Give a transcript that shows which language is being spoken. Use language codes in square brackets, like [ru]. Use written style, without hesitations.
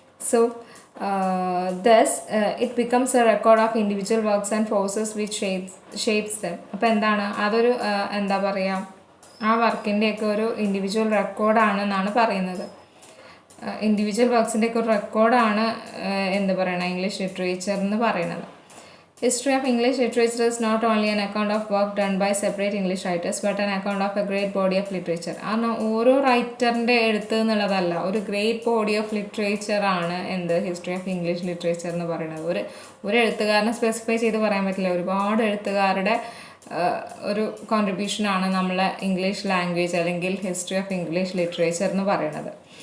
[en] So thus it becomes a record of individual works and forces which shapes them. [ml] അപ്പോൾ എന്താണ് അതൊരു എന്താ പറയുക, ആ വർക്കിൻ്റെയൊക്കെ ഒരു ഇൻഡിവിജ്വൽ റെക്കോർഡാണെന്നാണ് പറയുന്നത്. ഇൻഡിവിജ്വൽ വർക്ക്സിൻ്റെയൊക്കെ ഒരു റെക്കോർഡാണ് എന്താ പറയുക ഇംഗ്ലീഷ് ലിറ്ററേച്ചർ എന്ന് പറയുന്നത്. [en] History of English literature is not only an account of work done by separate English writers but an account of a great body of literature. [ml] കാരണം ഓരോ റൈറ്ററിൻ്റെ എഴുത്ത് എന്നുള്ളതല്ല, ഒരു ഗ്രേറ്റ് ബോഡി ഓഫ് ലിറ്ററേച്ചർ ആണ് എന്ത് history of English literature എന്ന് പറയുന്നത്. ഒരു എഴുത്തുകാരനെ സ്പെസിഫൈ ചെയ്ത് പറയാൻ പറ്റില്ല, ഒരുപാട് എഴുത്തുകാരുടെ ഒരു കോൺട്രിബ്യൂഷനാണ് നമ്മളെ ഇംഗ്ലീഷ് ലാംഗ്വേജ് അല്ലെങ്കിൽ ഹിസ്റ്ററി ഓഫ് ഇംഗ്ലീഷ് ലിറ്ററേച്ചർ എന്ന് പറയുന്നത്.